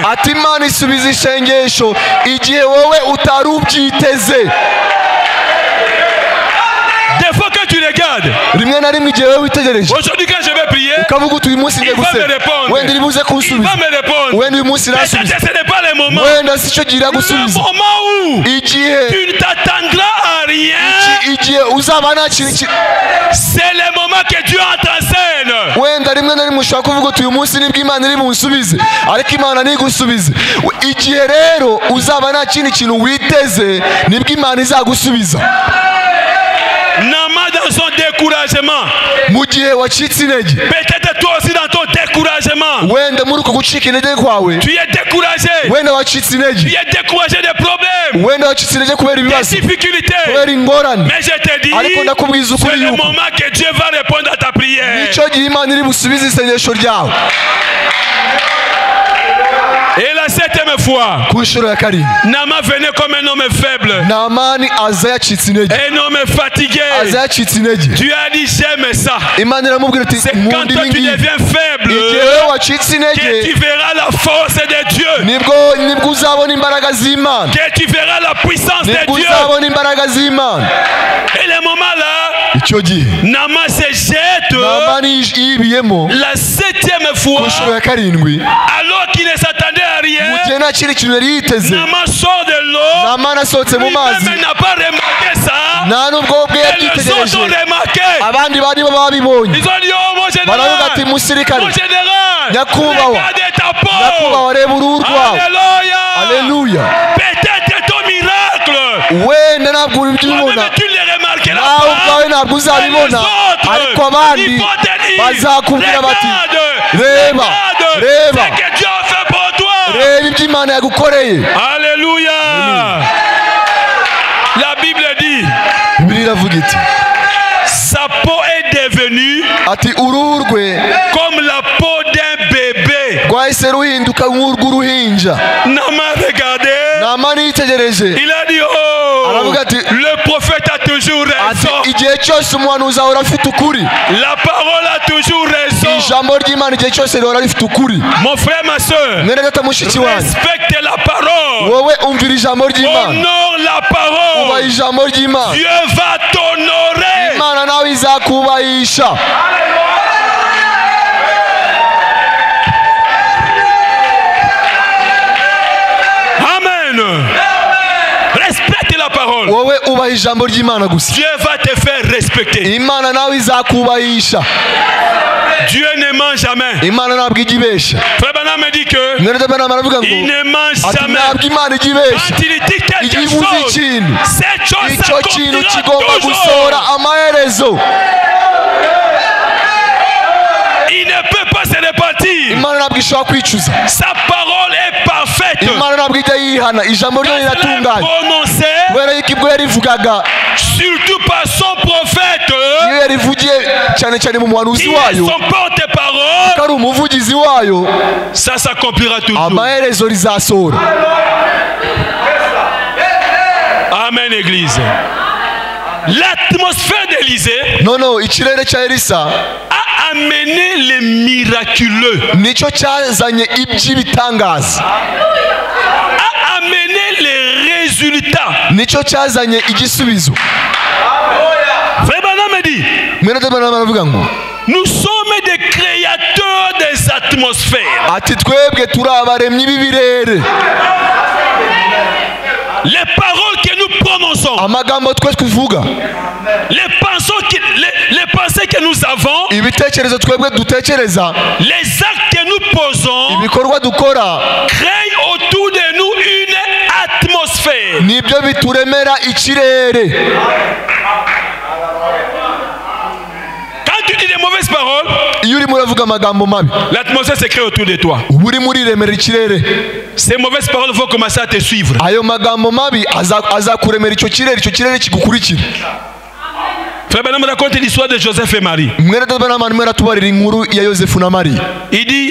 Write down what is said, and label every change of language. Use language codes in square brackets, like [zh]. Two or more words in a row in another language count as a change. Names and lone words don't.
[rw] ati Imana isubiza isengesho igihe wowe utari ubyiteze. [fr] Des fois que tu regardes, [rw] rimwe na rimwe igihe wowe witegereje [fr] aujourd'hui quand je vais prier, [rw] ukavuga uti uyu munsi ngiye [fr] il va me [rw] gusenga, [fr] répondre. [rw] wenda iri buze [fr] Il [rw] kunsubiza, [fr] va me répondre. [rw] wenda uyu munsi [fr] Peut-être [rw] irasubiza, [fr] que ce n'est pas le moment. [rw] wenda si cyo gihe [fr] Le [rw] iragusubiza. [fr] moment où [rw] igihe [fr] tu ne t'attendras à rien, [rw] igihe uzaba nta kintu [fr] c'est le moment que Dieu entre en scène. [rw] wenda rimwe na rimwe ushobora kuvuga uti uyu munsi nibwo Imana iri bunsubize, ariko Imana ntigusubize. igihe rero uzaba nta kindi kintu witeze nibwo Imana izagusubiza. [fr] Nama dans son découragement. [rw] mu gihe wacitse intege, [fr] Peut-être toi aussi dans ton découragement. [rw] wenda muri uko gucika intege kwawe, [fr] Tu es découragé. [rw] wenda wacitse [fr] Tu [rw] intege, [fr] es découragé des problèmes, [rw] wenda wacitse intege kubera [fr] des [rw] ibibazo, [fr] difficultés. [rw] kubera ingorane, [fr] Mais je te dis, [rw] ariko ndakubwiza [fr] c'est [rw] ukuri [fr] le [rw] yuko [fr] moment que Dieu va répondre à ta prière. [rw] nicyo gihe Imana iri busubize isengesho ryawe. [fr] Et la 7e fois, [rw] ku nshuro ya karindwi [fr] Nama venait comme un homme faible, [rw] Namani aza yacitse intege, [fr] un homme fatigué. [rw] aza yacitse intege. [fr] Tu as dit j'aime ça. [rw] Imana iramubwira ati [fr] C'est quand [rw] nkunda [fr] toi [rw] ibi [fr] tu [rw] ngibi. [fr] deviens faible [rw] igihe wowe wacitse [fr] que [rw] intege [fr] tu verras la force de Dieu, [rw] nibwo uzabona imbaraga z'Imana, [fr] que tu verras la puissance de [rw] nibwo [fr] Dieu. [rw] uzabona imbaraga z'Imana. [fr] Et le moment là, [rw] icyo gihe [fr] Nama se jette [rw] Namani yibiyemo [fr] la 7e [rw] ku [fr] fois, [rw] nshuro ya karindwi, [fr] alors qu'il ne s'attendait à [rw] mu [fr] rien. [rw] gihe nta kindi kintu yari yiteze. [fr] Nama sort de l'eau. [rw] Namani asohotse mu mazi, [fr] Lui-même n'a pas remarqué ça. [rw] nta n'ubwo bwe [fr] Et les autres ont [rw] yabyitegereje, [fr] remarqué. [rw] abandi bari bo babibonye. [fr] Ils ont dit, oh mon [rw] baravuga ati [fr] général, [rw] musirikare, [fr] mon général, [rw] Nyakubahwa, [fr] regardez ta peau. [rw] nyakubahwa reba uruhu rwawe. [fr] Alléluia. [rw] Aleluya. [fr] Peut-être ton miracle. [rw] wenda ntabwo ubibona, [fr] Toi-même, tu ne le remarqueras [rw] nawe ubwawe [fr] pas. [rw] ntabwo [fr] Mais les [rw] uzabibona, [fr] autres, [rw] ariko abandi [fr] ils vont te dire, [rw] bazakubwira bati [fr] regarde, [rw] reba, [fr] regarde [rw] reba, [fr] ce que Dieu a fait pour toi. [rw] reba ibyo Imana yagukoreye. [fr] Alléluia. La Bible dit, [rw] Bibiliya iravuga iti [fr] sa peau est devenue [rw] ati uruhu rwe [fr] comme la peau d'un bébé. [rw] rwahise ruhinduka nk'urw'uruhinja. [fr] Nama regardé. [rw] Namani yitegereje [fr] Il a dit, oh, [rw] aravuga ati [fr] le prophète a toujours raison. [rw] ati igihe cyose umuhanuzi ahora afite ukuri, [fr] La parole a toujours raison. [rw] ijambo ry'Imana igihe cyose rihora rifite ukuri. [fr] Mon frère, ma soeur, [rw] mwene data mushiki wanjye, [fr] respecte la parole. [rw] wowe umvira ijambo ry'Imana, [fr] Honore la [rw] ubaha [fr] parole. [rw] ijambo ry'Imana, [fr] Dieu va t'honorer. [rw] Imana nawe izakubahisha. Amen. [fr] Respecte la parole. [rw] wowe ubaha ijambo ry'Imana gusa, [fr] Dieu va te faire respecter. [rw] Imana nawe izakubahisha. [fr] Dieu ne ment jamais. [rw] Imana ntabwo ijya ibeshya. [fr] Frère Branham me dit que [rw] mwene data Branham aravuga ngo [fr] il ne ment [rw] ati [fr] jamais. [rw] ntabwo Imana ijya ibeshya. [fr] Quand il dit quelque [rw] Igihe ivuze [fr] chose, [rw] ikintu, [fr] cette chose [rw] icyo kintu [fr] s'accomplira [rw] kigomba gusohora [fr] toujours. [rw] amaherezo. [fr] Il ne peut pas se repentir. [rw] Imana ntabwo ishobora kwicuza, [fr] Sa parole est parfaite. [rw] Imana ntabwo ijya yihana, ijambo ryo [fr] Quand elle est [rw] riratunganye. [fr] prononcée, [rw] kubera yuko ibwo yarivugaga, [fr] surtout par son prophète, [rw] iyo yarivugiye cyane cyane mu muhanuzi [fr] qui est [rw] wayo, [fr] son porte-parole, [rw] ko ari umuvugizi wayo, [fr] ça s'accomplira toujours. [rw] amaherezo rizasohora. Amen. [fr] une église. L'atmosphère d'Élysée [rw] noneho ikirere cya Elisa [fr] a amené les miraculeux, [rw] nicyo cyazanye iby'ibitangaza, [fr] a amené les résultats. [rw] nicyo cyazanye igisubizo. [fr] Frère Branham me dit, [rw] mwene Branham aravuga ngo [fr] nous sommes des créateurs des atmosphères. [rw] ati twebwe turi abaremyi b'ibirere. [fr] Les paroles que nous prononçons, [rw] amagambo twe tuvuga, [fr] les pensées que nous avons, [rw] ibitekerezo twebwe dutekereza, [fr] les actes que nous posons, [rw] ibikorwa dukora [fr] créent autour de nous une atmosphère. [rw] nibyo bituremera ikirere. [fr] Quand tu dis des mauvaises paroles, [rw] iyo urimo uravuga amagambo mabi, [fr] l'atmosphère se crée autour de toi. [rw] uba urimo uriremera ikirere. [fr] Ces mauvaises paroles vont commencer à te suivre. [rw] ayo magambo mabi azakuremera icyo kirere kigukurikira. [fr] Frère Branham raconte l'histoire de Joseph et Marie. [rw] mwene Branham arimo aratubarira inkuru ya Yosefu na Mariya. [fr] Il dit,